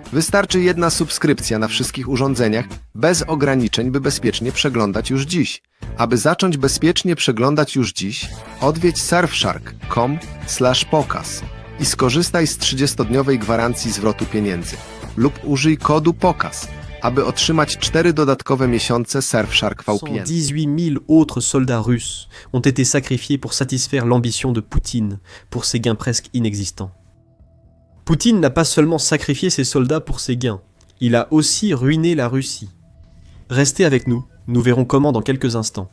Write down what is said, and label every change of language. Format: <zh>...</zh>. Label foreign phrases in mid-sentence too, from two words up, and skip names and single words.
<pl>Wystarczy jedna subskrypcja na wszystkich urządzeniach bez ograniczeń, by bezpiecznie przeglądać już dziś. Aby zacząć bezpiecznie przeglądać już dziś, odwiedź surfshark.com/pokaz i skorzystaj z 30-dniowej gwarancji zwrotu pieniędzy. Lub użyj kodu POKAZ, aby otrzymać 4 dodatkowe miesiące Surfshark VPN.</pl> <fr>118 000 autres soldats russes ont été sacrifiés pour satisfaire l'ambition de Poutine pour ses gains presque inexistants. Poutine n'a pas seulement sacrifié ses soldats pour ses gains, il a aussi ruiné la Russie. Restez avec nous, nous verrons comment dans quelques instants.</fr>